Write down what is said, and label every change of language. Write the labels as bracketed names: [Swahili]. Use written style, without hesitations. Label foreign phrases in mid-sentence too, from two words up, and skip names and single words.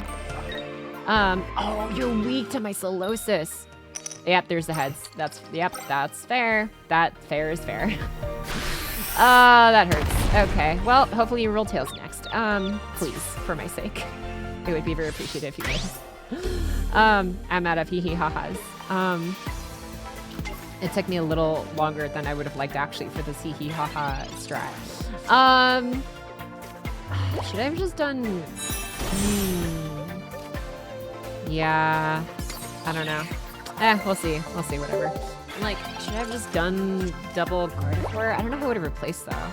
[English] Oh, you're weak to my Solosis. Yep, there's the heads. Yep, that's fair. That fair is fair. That hurts. Okay, well, hopefully you roll tails next. Please, for my sake. It would be very appreciative if you did. I'm out of hee hee ha ha's. It took me a little longer than I would have liked actually for this hee hee ha ha strat. Should I have just done... Yeah, I don't know. We'll see. We'll see, whatever. Like, should I have just done double Gardevoir? I don't know how I would have replaced though.